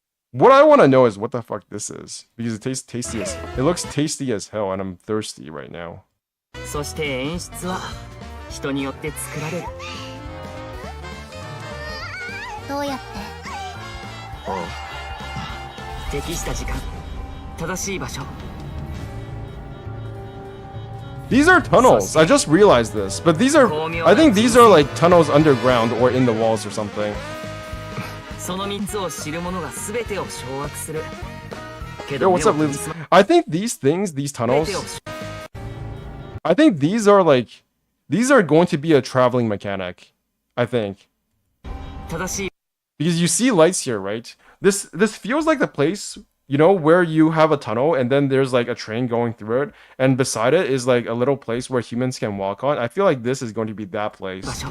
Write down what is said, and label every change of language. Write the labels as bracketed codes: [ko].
[en] What I want to know is what the fuck this is, because it tastes tasty as it looks tasty as hell, and I'm thirsty right now. [ja] そして演出は人によって作られる。どうやって？おう。適した時間、正しい場所。 [en] These are tunnels. I just realized this, but these are I think these are like tunnels underground or in the walls or something. [ja] その3つを知る者が全てを掌握する。 [en] Yo, what's up, Liz? I think these things, these tunnels, I think these are going to be a traveling mechanic. I think. [ja] 正しい。 [en] Because you see lights here, right? This feels like the place, you know, where you have a tunnel and then there's like a train going through it, and beside it is like a little place where humans can walk on. I feel like this is going to be that place.